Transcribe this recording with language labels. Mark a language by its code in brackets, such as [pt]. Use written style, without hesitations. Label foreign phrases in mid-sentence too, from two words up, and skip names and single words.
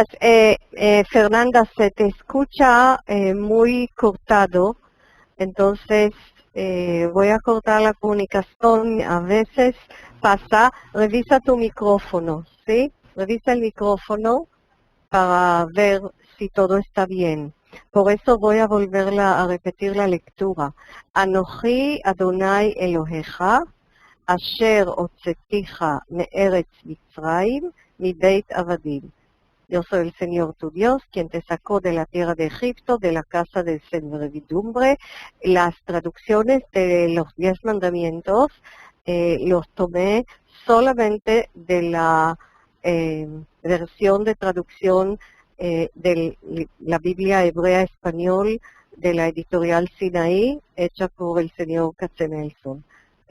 [es] Fernanda, se te escucha muy cortado, entonces voy a cortar la comunicación. A veces pasa, revisa tu micrófono, ¿sí? Revisa el micrófono para ver si todo está bien. Por eso voy a volver a repetir la lectura. [he] אנכי אדני אלהיך, אשר הוצאתיך מארץ מצרים, מבית עבדים. [es] Yo soy el Señor tu Dios, quien te sacó de la tierra de Egipto, de la casa de servidumbre. Las traducciones de los 10 mandamientos los tomé solamente de la versión de traducción de la Biblia hebrea español de la editorial Sinaí, hecha por el señor Katzenelson.